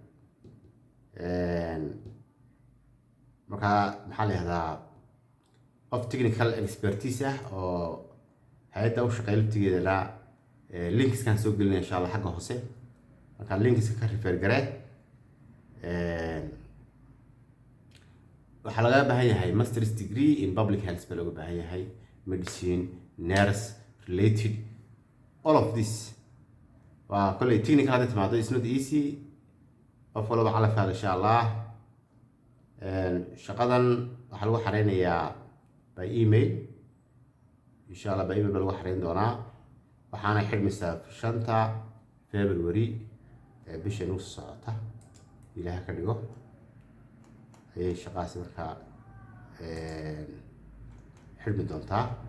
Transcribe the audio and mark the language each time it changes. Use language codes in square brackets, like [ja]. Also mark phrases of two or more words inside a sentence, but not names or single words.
[so] marka maxaa la yiraahdaa qof [en] technical expertise [so] ah oo hay'adda u shaqeeya laftigeeda linkskan soo gelinaya [ar] إن شاء الله [so] xagga hoose. marka linkska ka refer garee. waxaa laga baahan yahay [en] master's degree in public health [so] baa looga baahan yahay, [en] medicine, nurse related, all of this. [so] waa kolley technical hadda timaado [en] is not easy. [so] qof walba calafkaaga [ar] إن شاء الله. [so] shaqadan waxaa lagu xareynayaa [en] by email [ar] إن شاء الله. [en] by email [so] baa lagu xareyn doonaa. waxaana xidhmaysaa 5 February bisha noo socota ilaaha ka dhigo ayay shaqaasi markaa xidhmi doontaa.